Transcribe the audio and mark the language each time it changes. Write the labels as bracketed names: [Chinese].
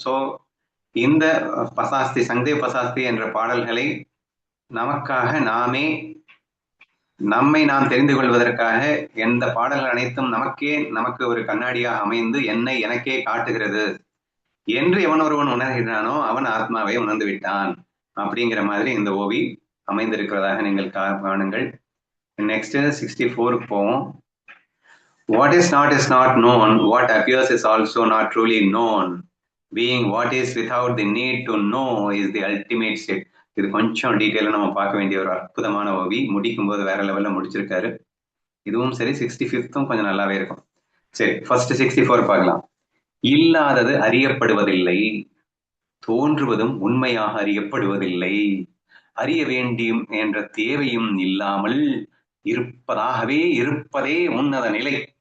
[Tamil] So இந்த பசாஸ்தி, சங்தேவ் பசாஸ்தி என்ற பாடல்களை நமக்காக நம்மை நாம் தெரிந்து கொள்வதற்காக எந்த பாடல்கள் அனைத்தும் நமக்கு ஒரு கண்ணாடியாக அமைந்து என்னை எனக்கே காட்டுகிறது என்று எவன் ஒருவன் உணர்கிறானோ அவன் ஆத்மாவை உணர்ந்து விட்டான் அப்படிங்கிற மாதிரி இந்த ஓவி அமைந்திருக்கிறதாக நீங்கள் காணுங்கள். நெக்ஸ்ட் 64 போவோம். [English] What is not known, what appears is also not truly known. Being what is without the need to know is the ultimate state. [Tamil] இது கொஞ்சம் டீட்டெயிலாக நம்ம பார்க்க வேண்டிய ஒரு அற்புதமான ஓவி. முடிக்கும் போது வேற லெவல்ல முடிச்சிருக்காரு. இதுவும் சரி, 65ம் கொஞ்சம் நல்லாவே இருக்கும். சரி, ஃபர்ஸ்ட் 64 பார்க்கலாம். இல்லாதது அறியப்படுவதில்லை, தோன்றுவதும் உண்மையாக அறியப்படுவதில்லை, அறிய வேண்டும் என்ற தேவையும் இல்லாமல் இருப்பதாகவே இருப்பதே உன்னத நிலை.